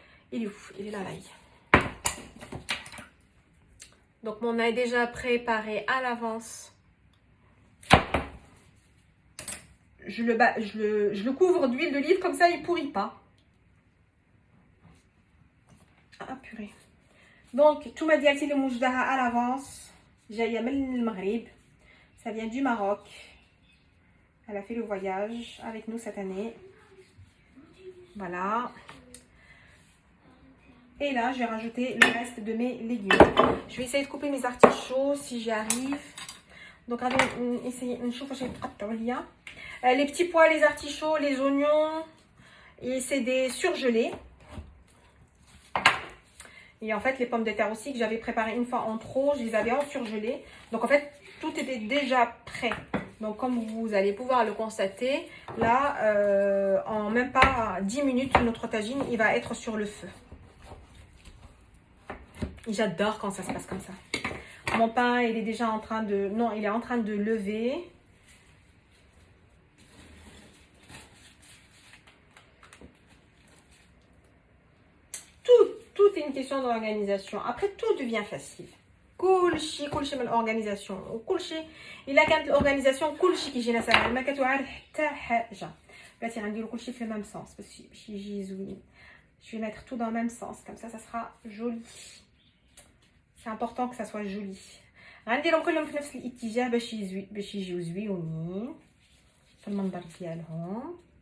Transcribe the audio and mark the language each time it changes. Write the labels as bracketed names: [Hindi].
[French] Il est où? Il est là, l'ail. Donc, mon ail déjà préparé à l'avance. Je le couvre d'huile d'olive comme ça, il ne pourrit pas. Ah, purée. [Arabic] Donc, التومه ديالتي اللي موجداها [French] à l'avance [Arabic] جايه من المغرب. [French] Ça vient du Maroc. Elle a fait le voyage avec nous cette année. Voilà. Et là, je vais rajouter le reste de mes légumes. Je vais essayer de couper mes artichauts si j'y arrive. Donc, on va essayer de chauffer les petits pois, les artichauts, les oignons. Et c'est des surgelés. Et en fait, les pommes de terre aussi que j'avais préparées une fois en trop, je les avais en surgelé. Donc en fait, tout était déjà prêt. Donc comme vous allez pouvoir le constater, là, en même pas 10 minutes, notre tagine, il va être sur le feu. J'adore quand ça se passe comme ça. Mon pain, il est déjà en train de... Non, il est en train de lever. Tout est une question d'organisation. Après, tout devient facile. [Arabic] كلشي من الorganisation وكلشي الا كانت الاورغانيزاسيون كلشي كيجينا ساهل، ما كتوعر حتى حاجه. بلاتي غنديرو كلشي في [French] الميم سونس [Arabic] باش يجي زوين. [French] Je vais mettre tout dans le même sens, comme ça sera joli. C'est important que ça soit joli. [Arabic] غنديرهم كلهم في نفس الاتجاه باش يجيو زويونين في المنظر ديالهم.